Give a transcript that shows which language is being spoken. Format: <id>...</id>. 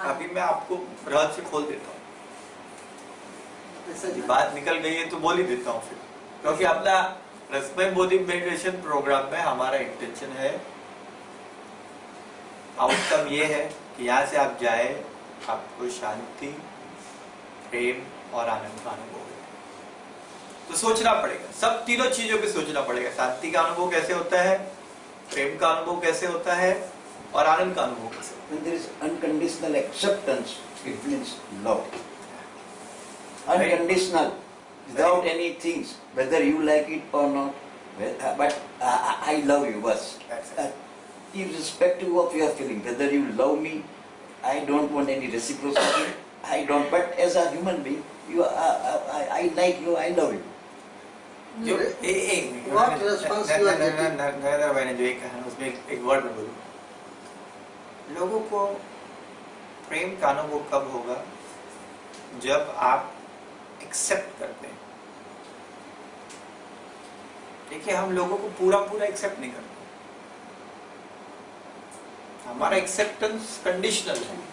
<hi>अभी मैं आपको रहस्य खोल देता हूँ, बात निकल गई है तो बोल ही देता हूँ फिर, क्योंकि अपना रस्म बोधि मेडिटेशन प्रोग्राम में हमारा इंटेंशन है, आउटकम ये है कि यहाँ से आप जाए, आपको शांति, प्रेम और आनंद का अनुभव हो। तो सोचना पड़ेगा, सब तीनों चीजों पे सोचना पड़ेगा। शांति का अनुभव कैसे होता है, प्रेम का अनुभव कैसे होता है और आनंद का अनुभव कैसे होता है।</hi> <en>When there is unconditional acceptance, it means love. Unconditional, without any things, whether you like it or not, but I love you, bas. Irrespective of your feeling, whether you love me, I don't want any reciprocity, I don't, but as a human being, I like you, I love you.</en> <hi>जो</hi> <en>What response you are getting?</en> <hi>Narendra भाई ने जो एक कहा उसमें एक word में बोलूं, लोगों को प्रेम का अनुभव कब होगा? जब आप एक्सेप्ट करते हैं। देखिए, हम लोगों को पूरा एक्सेप्ट नहीं करते, हमारा एक्सेप्टेंस कंडीशनल है।</hi>